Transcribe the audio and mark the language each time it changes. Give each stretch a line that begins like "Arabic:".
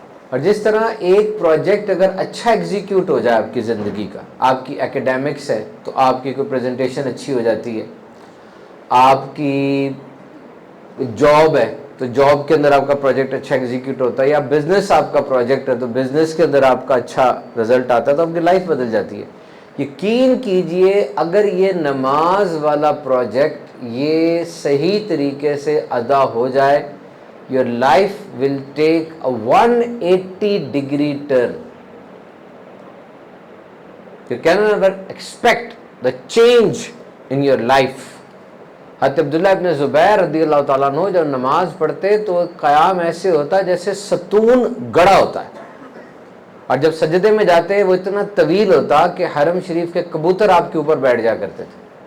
Urdu: اور جس طرح ایک پروجیکٹ اگر اچھا ایگزیکیوٹ ہو جائے آپ کی زندگی کا، آپ کی ایکیڈیمکس ہے تو آپ کی کوئی پریزنٹیشن اچھی ہو جاتی ہے، آپ کی جاب ہے تو جاب کے اندر آپ کا پروجیکٹ اچھا ایگزیکیوٹ ہوتا ہے، یا بزنس آپ کا پروجیکٹ ہے تو بزنس کے اندر آپ کا اچھا رزلٹ آتا ہے تو آپ کی لائف بدل جاتی ہے. یقین کیجئے اگر یہ نماز والا پروجیکٹ یہ صحیح طریقے سے ادا ہو جائے،
English: your life will take a 180-degree turn. You cannot ever expect the change in your life.
Urdu: حضرت عبداللہ ابن زبیر رضی اللہ تعالیٰ عنہ جب نماز پڑھتے تو قیام ایسے ہوتا ہے جیسے ستون گڑا ہوتا ہے، اور جب سجدے میں جاتے وہ اتنا طویل ہوتا کہ حرم شریف کے کبوتر آپ کے اوپر بیٹھ جا کرتے تھے.